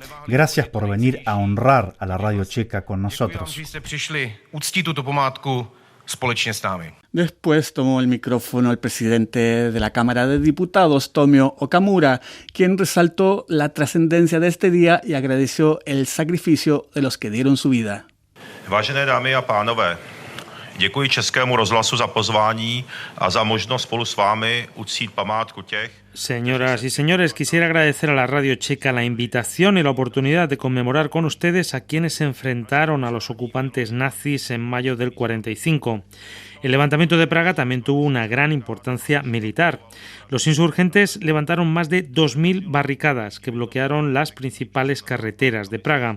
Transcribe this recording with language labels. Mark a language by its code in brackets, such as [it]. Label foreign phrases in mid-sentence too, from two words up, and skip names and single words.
[es] Gracias por venir a honrar a la Radio Checa con nosotros. Después tomó el micrófono el presidente de la Cámara de Diputados, Tomio Okamura, quien resaltó la trascendencia de este día y agradeció el sacrificio de los que dieron su vida. [cs] Vážené dámy a pánové, děkuji Českému rozhlasu za pozvání a za možnost spolu s vámi uctít památku těch. [es] Señoras y señores, quisiera agradecer a la Radio Checa la invitación y la oportunidad de conmemorar con ustedes a quienes se enfrentaron a los ocupantes nazis en mayo del 45. El levantamiento de Praga también tuvo una gran importancia militar. Los insurgentes levantaron más de 2.000 barricadas que bloquearon las principales carreteras de Praga.